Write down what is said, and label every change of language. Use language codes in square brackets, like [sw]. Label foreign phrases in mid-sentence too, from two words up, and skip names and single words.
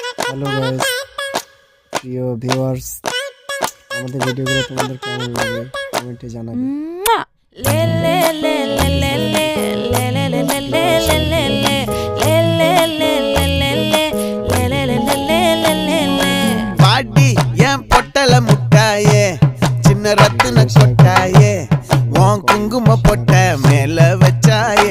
[en] hello guys, [bn] প্রিয় ভিউয়ার্স, আমাদের ভিডিওগুলো তোমাদের কেমন লাগে কমেন্টে জানাবে। [ta] பாடி என் பொட்டல முட்டாயே சின்ன ரத்தின கொட்டாயே உன் குங்கும பொட்ட மேல வச்சாயே